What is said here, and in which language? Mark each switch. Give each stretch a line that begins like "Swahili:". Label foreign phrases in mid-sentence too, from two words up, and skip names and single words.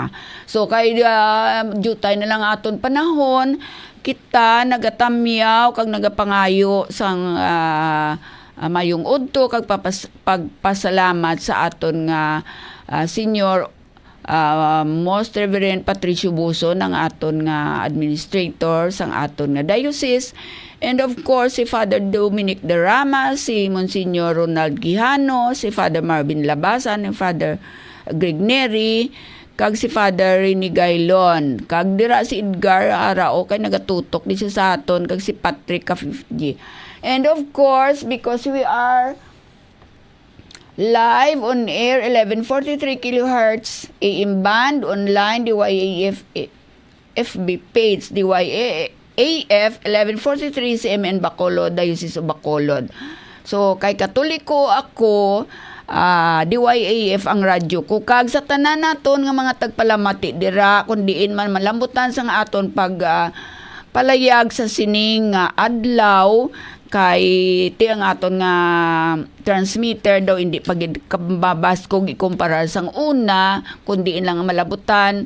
Hiligaynon: So kay jutay na lang aton panahon kita nagatamyaw kag nagapangayo sang mayong udto kag pagpasalamat sa aton nga Senior Most Reverend Patricio Buso ng aton nga administrator sang aton nga diocese,
English: and of course
Hiligaynon: si Father Dominic Derrama, si Monsignor Ronald Quijano, si Father Marvin Labasan, and Father Greg Neri, kag si Father Rini Gailon, kag dira si Edgar Arao kay nagatutok di siya sa aton, kag si Patrick Kafifji.
English: And of course because we are live on air 1143 kHz AM band, online DYAF FB page DYAF 1143 CMN Bacolod, Diocese of Bacolod.
Hiligaynon: So kay Katoliko ako, DYAF ang radyo ko kag sa tanan naton nga mga tagpalamati dira kundiin man malambutan sang aton pag palayag sa sining adlaw kay ti ang aton nga transmitter daw hindi pagid kababas kog ikumpara sang una kundi lang malabutan.